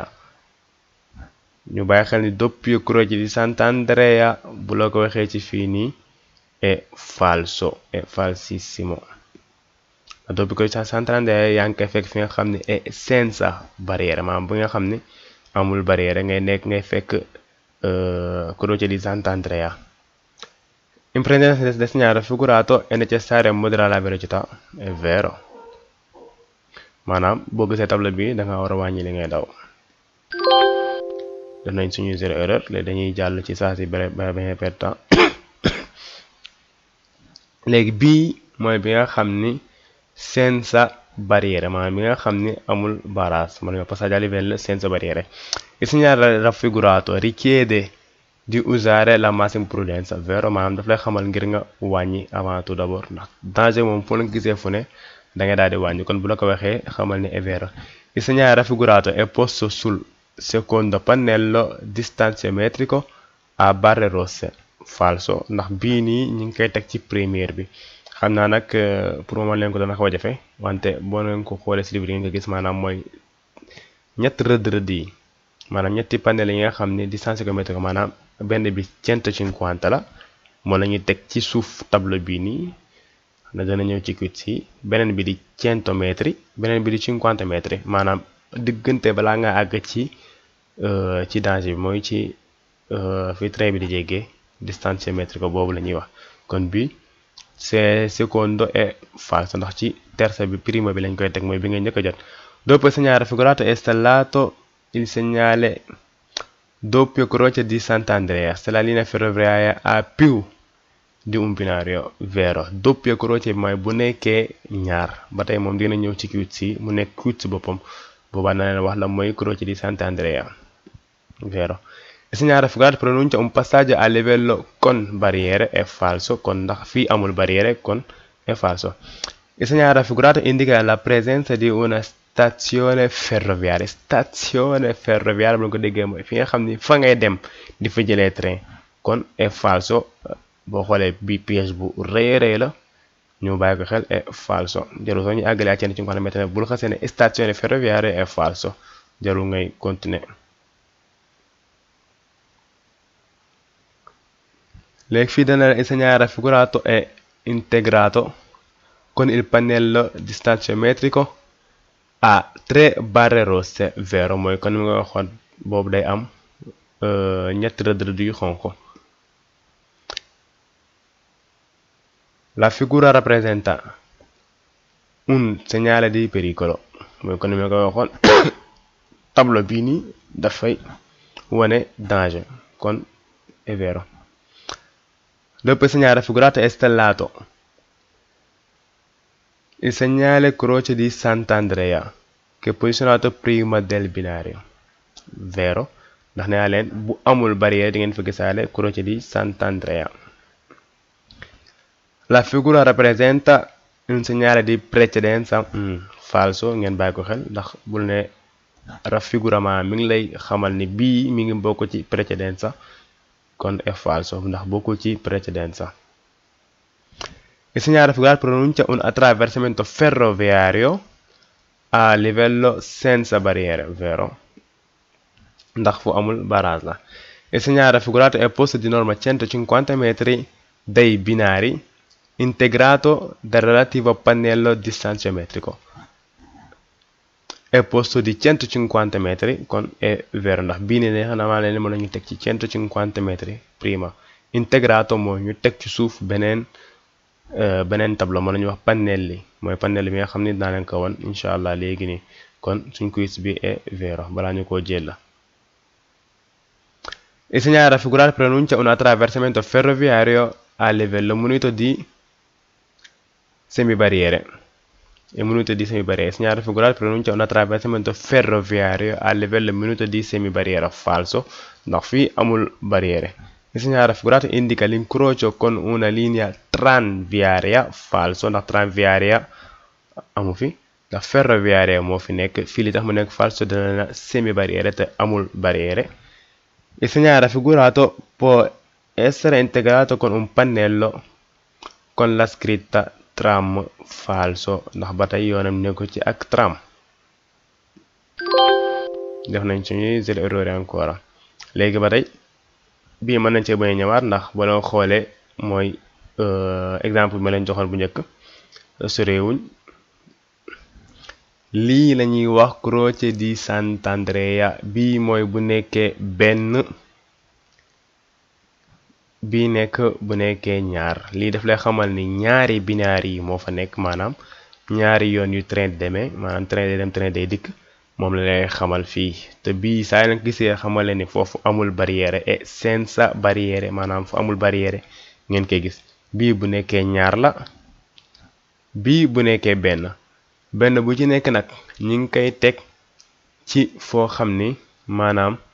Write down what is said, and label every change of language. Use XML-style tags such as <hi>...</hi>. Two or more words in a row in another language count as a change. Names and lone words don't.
<wo>ñu bàyyi xel ni</wo> <it>doppio croce di Sant'Andrea</it> <wo>bu la ko waxee ci fii nii</wo> <it>è falso, è falsissimo. La doppio croce di Sant'Andrea</it> <wo>yaa ngi koy fekk fi nga xam ne</wo> <it>è senza barriere</it> <wo>maanaam bu nga xam ne amul barriere ngay fekk</wo> <it>croce di Sant'Andrea. In presenza del segnale raffigurato è necessario moderare la velocità. È vero.</it> <wo>maanaam boo gisee table bi da nga war a wàññi li ngay daw. def nañ suñu</wo> <fr>zéro erreur</fr> <wo>léegi dañuy jàll ci saa si ba bañ a</wo> <fr>perdre temps.</fr> <wo>léegi bii mooy bi nga xam ni</wo> <it>senza barriere</it> <wo>maanaam bi nga xam ni amul barrage maanaam</wo> <it>passaggio a livello senza barriere. Il segnale raffigurato richiede di usare la massima prudenza. Vero,</it> <wo>maanaam daf lay xamal ngir nga wàññi</wo> <fr>avant tout d'abord</fr> <wo>ndax danger moom foo la gisee fu ne da ngay daal di wàññi kon bu la ko waxee xamal ni</wo> <it>è vero. Il segnale raffigurato è posto sul secondo pannello distanziometrico a barre rosse. Falso,</it> <wo>ndax bii nii ñu ngi koy teg ci première bi. xam naa nag</wo> <fr>pour moment</fr> <wo>leen ko dana xaw a jafe wante boo leen ko xoolee si livre yi nga gis maanaam mooy ñett rëdd yi maanaam ñetti panel yi nga xam ne distanziometrico maanaam benn bi 150 la moo la ñuy teg ci suuf tableau bii nii na dana ñëw ci quiz yi beneen bi di 100 metri beneen bi di 50 metri maanaam diggante balaa nga àgg ci danger bi mooy ci fi train bi di jéggee distanziometrico boobu la ñuy wax kon bi c'est</wo> <it>secondo è falso</it> <wo>ndax ci terza bi prima bi lañ koy teg mooy bi nga njëkk a jot.</wo> <it>Dopo il segnale raffigurato è installato il segnale doppio croce di Sant'Andrea se la linea ferroviaria ha più di un binario. Vero, doppio croce</it> <wo>mooy bu nekkee ñaar ba tey moom dina ñëw ci quiz yi mu nekk quiz boppam boobaa na leen wax la mooy</wo> <it>croce di Sant'Andrea. Vero. Il segnale raffigurato pronuncia un passaggio a livello con barriere. È falso,</it> <wo>kon ndax fii amul barriere kon</wo> <it>è falso. Il segnale raffigurato indica la presenza di una stazione ferroviaria. Stazione ferroviaria</it> <wo>bu ko déggee mooy fi nga xam ni fa ngay dem di fa jëlee train kon</wo> <it>è falso.</it> <wo>boo xoolee bi piège bu rëy la ñu bàyyi ko xel</wo> <it>è falso</it> <wo>jarul soo ñu àggalee ak ci nga xam ne bul xasee ne</wo> <it>stazione ferroviaria è falso</it> <wo>jarul ngay continuer. léegi fii dana</wo> <it>il segnale raffigurato è integrato con il pannello distanziometrico a 3 barre rosse. Vero,</it> <wo>mooy kon mi nga waxoon boobu day am ñetti rëdd yu xonq.</wo> <it>La figura rappresenta un segnale di pericolo</it> <wo>mooy kon mi nga waxoon tableau bii nii dafay wane danger kon</wo> <it>è vero. Dopo il segnale raffigurato è stellato il segnale croce di Sant'Andrea che è posizionato prima del binario.</it> <wo>vero ndax nee naa leen bu amul barrière di ngeen fa gisaale</wo> <it>croce di Sant'Andrea. La figura rappresenta un segnale di precedenza, falso</it> <wo>ngeen bàyyi ko xel ndax bul ne raffiguramento mi ngi lay xamal ni bii mi ngi bokk ci precedenza kon</wo> <it>è falso</it> <wo>ndax bokkul ci precedenza.</wo> <it>Il segnale raffigurato pronuncia un attraversamento ferroviario a livello senza barriere, vero</it> <wo>ndax fu amul barrage la.</wo> <it>Il segnale raffigurato è posto di norma 150 metri dai binari, integrato dal relativo pannello distanziometrico. È posto di 150 metri con è vero</it> <wo>ndax bii ne xanaa leen mën nañu teg ci</wo> <it>150 metri prima.</it> <wo>Integrato mooy ñu teg ci suuf beneen tableau mën nañu wax pannelli mooy pannelli bi nga xam ni dinaa leen ko won</wo> <ar>إن شاء الله</ar> <wo>léegi nii kon suñ quiz bi</wo> <it>è vero</it> <wo>balaa ñu koo jël la.</wo> <it>Il segnale raffigurato pronuncia un attraversamento ferroviario a livello munito di semibarriere. Il minuto di semibarriere. Il segnale raffigurato pronuncia un attraversamento ferroviario a livello minuto di semibarriera.</it> <wo>Falso ndax fii amul barriere.</wo> <it>Il segnale raffigurato indica l'incrocio con una linea tranviaria.</it> <wo>Falso ndax tranviaria amu fi ndax ferroviaria moo fi nekk fii li tax mu nekk falso dana semibarriere te amul barriere.</wo> <it>Il segnale raffigurato può essere integrato con un pannello con la scritta tram.</it> <wo>Falso ndax ba tey yoonam nekku ci ak tram. def nañ suñuy</wo> <fr>zéro erreur</fr> <wo>ancora léegi ba tey bii mën nañ cee bañ a ñëwaat ndax ba loo xoolee mooy exemple bi ma leen joxoon bu njëkk sorewuñ lii la ñuy wax croce di Sant'Andrea bii mooy bu nekkee benn bii nekk bu nekkee ñaar lii daf lay xamal ni ñaari binaar yi moo fa nekk maanaam ñaari yoon yu train demee maanaam train day dem train day dikk moom la lay xamal fii te bii saa leen gisee xamale ni foofu amul barrière et</wo> <it>senza barrière</it> <wo>maanaam fu amul barrière ngeen koy gis bii bu nekkee ñaar la bii bu nekkee benn bu ci nekk nag ñi ngi koy teg ci foo xam ni maanaam</wo>